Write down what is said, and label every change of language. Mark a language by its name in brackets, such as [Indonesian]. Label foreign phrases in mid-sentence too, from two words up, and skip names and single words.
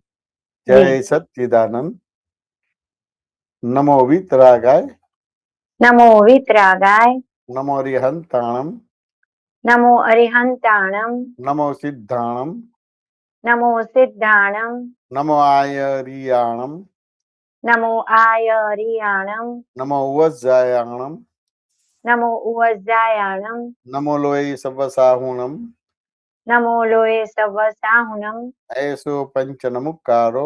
[Sanskrit] જય સચ્ચિદાનંદ. નમો વિતરાગાય. નમો વિતરાગાય. [Prakrit languages] નમો અરિહંતાણમ. નમો અરિહંતાણમ. નમો સિદ્ધાણમ. નમો સિદ્ધાણમ. नमो आयरियाणम नमो आयरियाणम नमो उवज्जायाणम नमो उवज्जायाणम नमो लोये सवसाहुणम नमो लोये सवसाहुणम ऐसो पंच नमुक्कारो